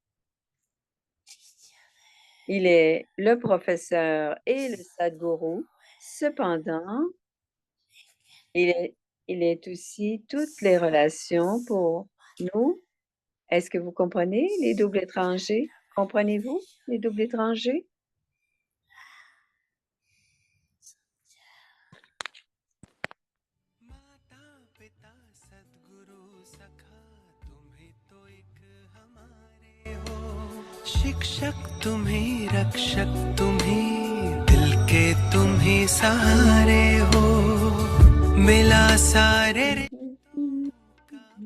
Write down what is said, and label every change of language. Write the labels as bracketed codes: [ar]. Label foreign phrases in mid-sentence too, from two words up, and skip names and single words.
[fr] Il est le professeur et le Sadhguru. Cependant, il est, il est aussi toutes les relations pour nous. Est-ce que vous comprenez les doubles étrangers? Comprenez-vous les doubles étrangers? [hi] शिक्षक तुम ही रक्षक तुम ही दिल के तुम ही सहारे हो मिला सारे का